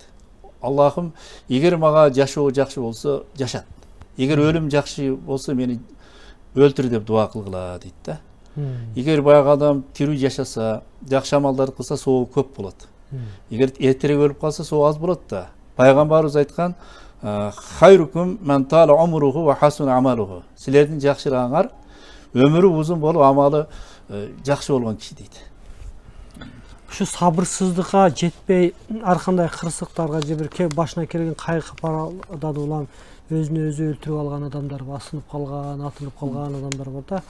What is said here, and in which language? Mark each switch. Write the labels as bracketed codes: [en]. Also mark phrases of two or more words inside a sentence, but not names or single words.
[ky] Аллахым, эгер мага жашоо жакшы болсо, жашат. Эгер өлүм жакшы болсо, мени өлтүр деп дуа кылгыла дейт да. Эгер баягы адам тирүү жашаса, жакшы амалдарды кылса, соо көп болот. Эгер эртерээк өлүп калса, соо аз болот да. Пайгамбарыбыз айткан: [ar] "خيركم من طال عمره وحسن عمله." [ky] Силердин жакшырагыңар өмүрү узун болуп, амалы жакшы болгон киши дейт. Ушу сабырсыздыкка жетпей, ар кандай кырсыктарга же бир башына келген кайгы капарадан улам өзүнө өзү өлтүрүп алган адамдар, басынып калган, атылып калган адамдар бар да.